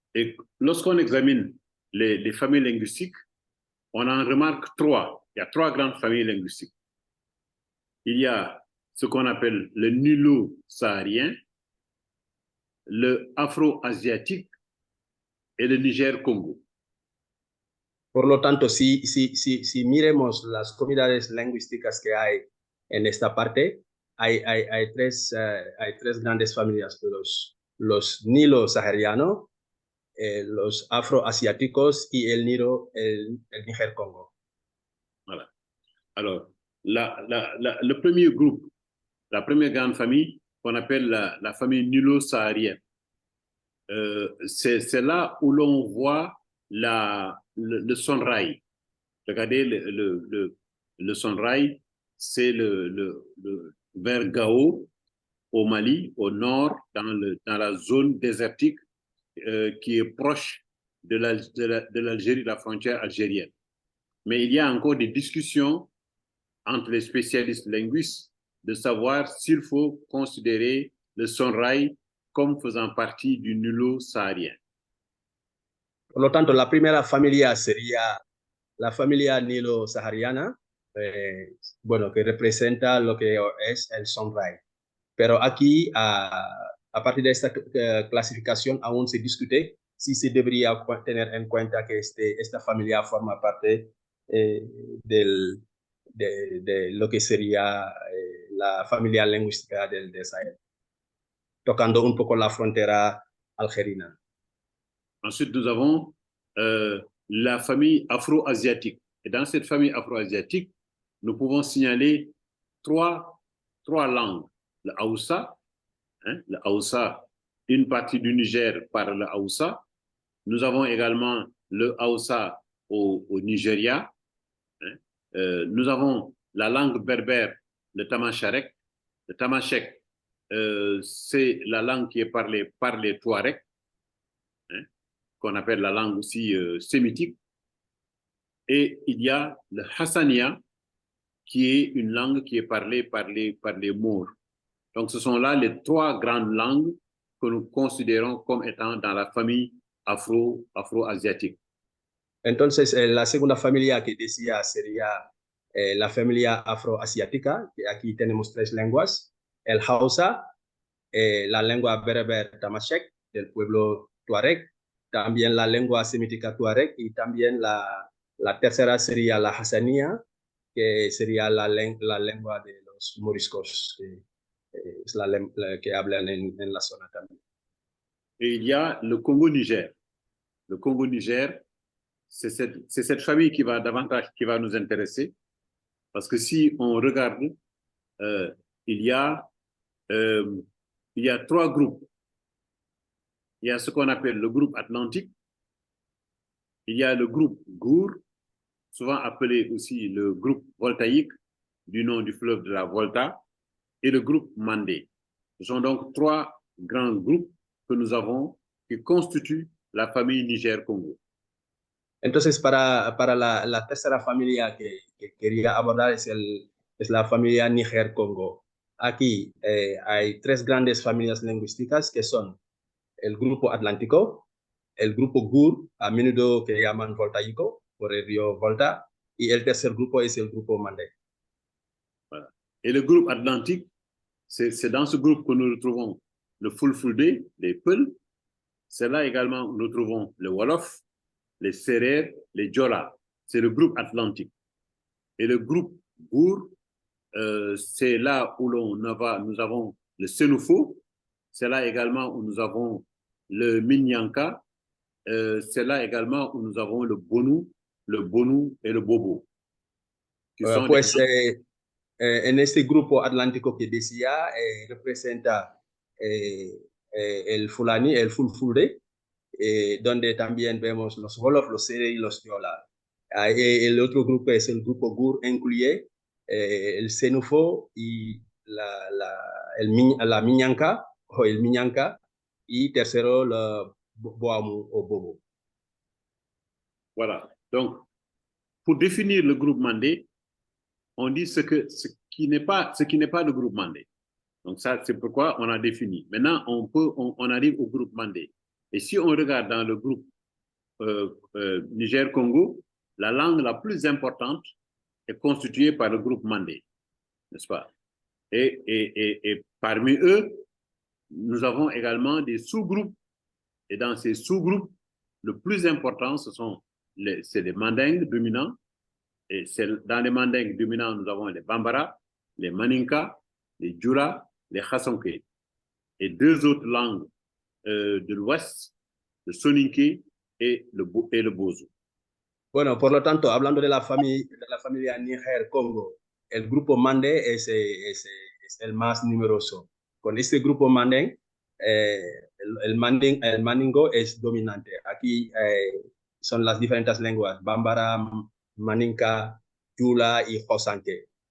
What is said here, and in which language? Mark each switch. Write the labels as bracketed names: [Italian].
[French] Et lorsqu'on examine les familles linguistiques, on en remarque trois. Il y a trois grandes familles linguistiques. Il y a ce qu'on appelle le nilo-saharien, le afro-asiatique et le Niger-Congo. [Spanish] Por lo tanto, si miremos las comunidades lingüísticas que hay en esta parte, hay tres grandes familias, los nilo-saharianos, los afroasiáticos y el Niger-Congo. [French] Voilà. Alors, le premier groupe, la première grande famille, qu'on appelle la famille nilo-saharienne, c'est là où l'on voit le sonrail. Regardez le sonrail, c'est le vers Gao, au Mali, au nord, dans la zone désertique qui est proche de l'Algérie, de la frontière algérienne. Mais il y a encore des discussions entre les spécialistes linguistes de savoir s'il faut considérer le sonrail comme faisant partie du nilo-saharien. [Spanish] Por lo tanto, la primera familia sería la familia nilo-sahariana, que representa lo que es el sonrail. Pero aquí, a partir de esta clasificación, aún se discute si se debería tener en cuenta que esta familia forma parte de lo que sería la familia lingüística del Sahel, tocando un poco la frontera algerina. [French] Ensuite, nous avons la famille afro-asiatique. Et dans cette famille afro-asiatique, nous pouvons signaler trois langues. Le Haoussa, le Haoussa, une partie du Niger parle le Haoussa. Nous avons également le Haoussa au Nigeria. Nous avons la langue berbère, le Tamashek. Le Tamashek, c'est la langue qui est parlée par les Touaregs, qu'on appelle la langue aussi sémitique. Et il y a le Hassania, qui est une langue qui est parlée par les Maures. Donc, ce sont là les trois grandes langues que nous considérons comme étant dans la famille afro-asiatique. [Spanish] Entonces, la segunda familia que decía sería la familia afroasiática, que aquí tenemos tres lenguas, el Hausa, la lengua bereber Tamashek del pueblo Tuareg, también la lengua semítica Tuareg y también la tercera sería la Hassania, que sería la lengua de los moriscos, que es la que hablan en la zona también. [French] Et il y a le Congo-Niger. Le Congo-Niger, c'est cette famille qui va nous intéresser, parce que si on regarde, il y a trois groupes. Il y a ce qu'on appelle le groupe atlantique, il y a le groupe Gour souvent appelé aussi le groupe voltaïque, du nom du fleuve de la Volta, et le groupe Mandé. Ce sont donc trois grands groupes que nous avons qui constituent la famille Niger-Congo. [Spanish] Entonces, para la tercera familia que quería abordar es la familia Níger-Congo. Aquí hay tres grandes familias lingüísticas que son el grupo atlántico, el grupo Gur, a menudo que llaman voltaico, por el río Volta, y el tercer grupo es el grupo Mandé. [French] Voilà. Et le groupe atlantique, c'est dans ce groupe que nous retrouvons le Fulfulde, les Peuls. C'est là également où nous trouvons le Wolof, les Sérères, les Djola. C'est le groupe atlantique. Et le groupe Gour, c'est là où nous avons le Sénoufo. C'est là également où nous avons le Minyanka. C'est là également où nous avons le Bonou et le Bobo. [Spanish] Pues en este grupo atlántico que decía, representa el Fulani, el Fulfulde, donde también vemos los Wolof, los Sere y los Diola. El otro grupo es el grupo Gur, incluye el Senufo y la Minyanka o el Minyanka, y tercero la Boamu o Bobo. [French] Voilà. Donc, pour définir le groupe Mandé, on dit ce qui n'est pas le groupe Mandé. Donc ça, c'est pourquoi on a défini. Maintenant, on arrive au groupe Mandé. Et si on regarde dans le groupe Niger-Congo, la langue la plus importante est constituée par le groupe Mandé, n'est-ce pas? Et parmi eux, nous avons également des sous-groupes. Et dans ces sous-groupes, le plus important, c'est les Mandingues dominants. Et dans les Mandingues dominants, nous avons les Bambara, les Maninka, les Djoula, les Khasonké. Et deux autres langues de l'Ouest, le Soninké et le Bozo. [Spanish] Bueno, por lo tanto, hablando de la familia Níger-Congo, el grupo Mandé es el más numeroso. Con este grupo Mandé, el Mandingo es dominante. Aquí son las diferentes lenguas, Bambara, Maninka, Djoula y Hosanke.